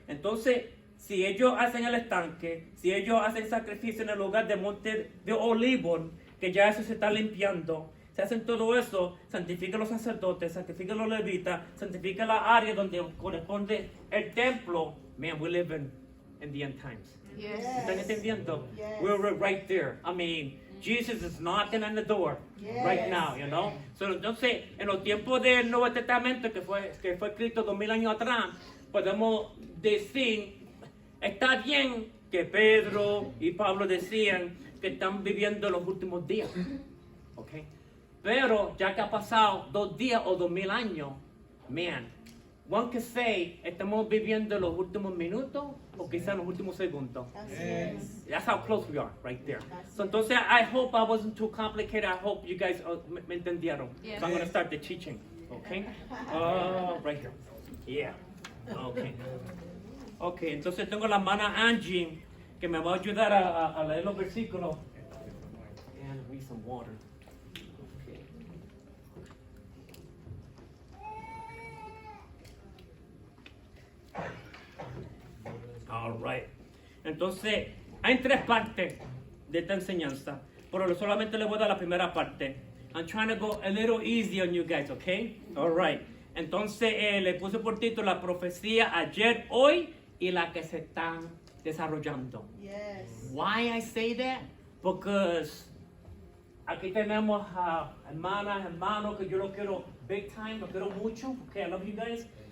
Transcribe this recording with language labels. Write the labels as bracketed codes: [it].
[es] Entonces, si ellos hacen el estanque, si ellos hacen sacrificio en el lugar de Monte de Olivo, que ya eso se está limpiando, se hacen todo eso, santifican los sacerdotes, santifican los levitas, santifican la área donde corresponde el templo. [en] Man, we live in the end times. Yes. [es] ¿Están entendiendo? [en] Yes. We're right there. I mean, Jesus is knocking on the door right now, you know. [es] So, entonces, en los tiempos del Nuevo Testamento, que fue escrito 2000 años atrás, podemos decir, está bien que Pedro y Pablo decían que están viviendo los últimos días, ¿ok? Pero ya que ha pasado 2 días o 2000 años, [en] man, one can say, [es] estamos viviendo los últimos minutos o quizás los últimos segundos. Así es. [en] That's how close we are, right there. [es] Así [en] So entonces, I hope I wasn't too complicated. I hope you guys [es] me entendieron. [en] Yes. So I'm going to start the teaching, okay? Right here. Yeah. Okay. [es] Okay, entonces tengo la hermana Angie que me va a ayudar a leer los versículos. [en] And read some water. [es] Okay. All right. Entonces, hay 3 partes de esta enseñanza, pero solamente le voy a dar la primera parte. [en] I'm trying to go a little easy on you guys, okay? All right. [es] Entonces, le puse por título la profecía ayer, hoy y la que se están desarrollando. [en] Yes. Why I say that? [es] Because aquí tenemos a hermanas, hermanos que yo los quiero [en] big time, [es] los quiero mucho, okay, [en] I love you guys.